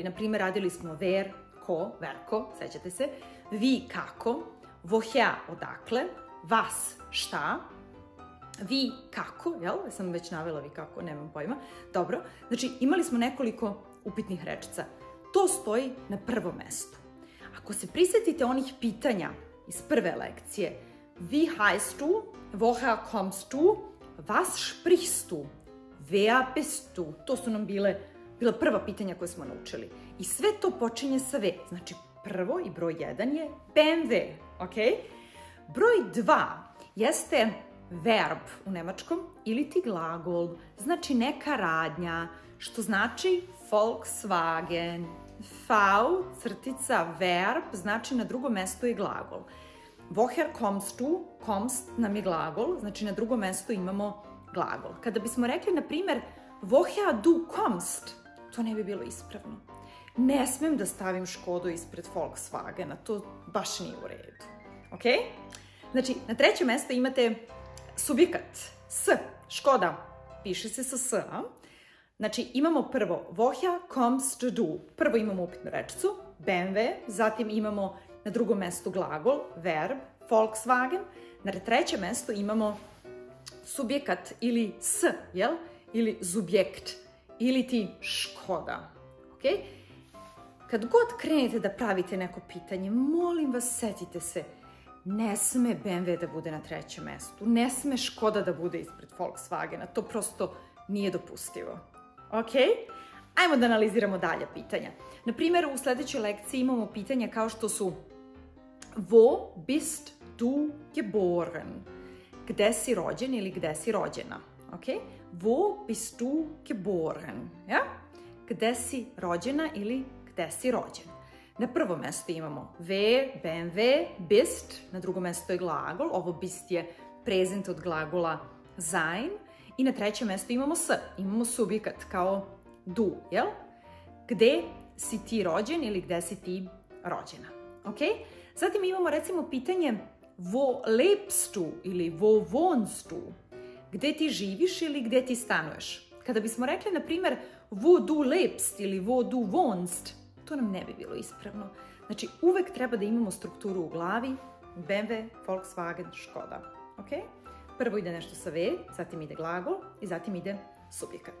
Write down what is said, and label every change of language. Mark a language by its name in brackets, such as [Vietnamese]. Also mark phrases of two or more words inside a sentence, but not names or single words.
[Serbian] Naprimer, radili smo ver, ko, verko, sećate se, vi, kako, woher, odakle, was, šta, vi kako, jel? Sam već navela vi kako, nemam pojma. Dobro, znači imali smo nekoliko upitnih rečica. To stoji na prvom mestu. Ako se prisetite onih pitanja iz prve lekcije, [German] wie heißt du, woher kommst du, was sprichst du, wer bist du, [Serbian] to su nam bila prva pitanja koje smo naučili. I sve to počinje sa V. Znači prvo i broj 1 je BMW, ok? Broj 2 jeste verb u nemačkom ili ti glagol, znači neka radnja, što znači Volkswagen. V, crtica, verb, znači na drugom mestu je glagol. [German] Woher kommst du, [Serbian] kommst nam je glagol, znači na drugom mestu imamo glagol. Kada bismo rekli, na primer, [German] woher du kommst, [Serbian] to ne bi bilo ispravno. Ne smem da stavim Škodu ispred Volkswagena, to baš nije u redu. Ok? Znači, na trećem mestu imate subjekat, S, Škoda, piše se sa S. Znači, imamo prvo [German] woher kommst du, [Serbian] prvo imamo upitnu rečicu, BMW, zatim imamo na drugom mestu glagol, verb, Volkswagen, na trećem mestu imamo subjekat ili S, jel? Ili subjekt, ili ti Škoda, ok? Kad god krenete da pravite neko pitanje, molim vas, setite se, ne sme BMW da bude na trećem mestu, ne sme Škoda da bude ispred Volkswagena, to prosto nije dopustivo. Ok? Ajmo da analiziramo dalje pitanja. Na primjer, u sledećoj lekciji imamo pitanja kao što su [German] Wo bist du geboren? [Serbian] Gde si rođen ili gde si rođena? [German] Ok? Wo bist du geboren? Ja? [Serbian] Gde si rođena ili gde si rođen? Na prvom mestu imamo V, BMW, bist, na drugom mestu je glagol, ovo bist je prezent od glagola sein, i na trećem mestu imamo S, imamo subjekat kao du, jel? Gde si ti rođen ili gde si ti rođena, ok? Zatim imamo recimo pitanje [German] wo lebst du [Serbian] ili [German] wo wohnst du? [Serbian] Gde ti živiš ili gde ti stanuješ? Kada bismo rekli, na primer, [German] wo du lebst ili wo du wohnst, [Serbian] to nam ne bi bilo ispravno. Znači, uvek treba da imamo strukturu u glavi, BMW, Volkswagen, Škoda, ok? Prvo ide nešto sa V, zatim ide glagol i zatim ide subjekat.